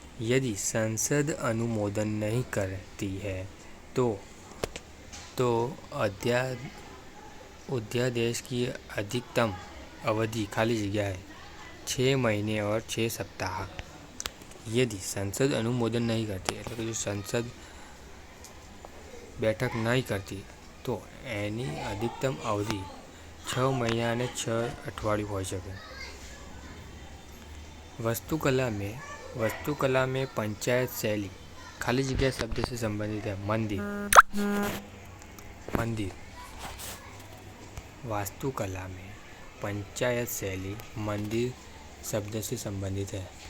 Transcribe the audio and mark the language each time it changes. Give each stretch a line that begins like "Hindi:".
Hindi: यदि संसद अनुमोदन नहीं करती है तो अध्यादेश की अधिकतम अवधि खाली जगह है 6 महीने और 6 सप्ताह. यदि संसद अनुमोदन नहीं करती
Gujarati: એટલે કે જો સંસદ બેઠક નહીં કરતી તો એની અધિકતમ અવધિ 6 મહિના અને 6 અઠવાડિયું હોઈ શકે.
Hindi: वास्तुकला में पंचायत शैली खाली जगह शब्द से संबंधित है. मंदिर. वास्तुकला में पंचायत शैली मंदिर शब्द से संबंधित है.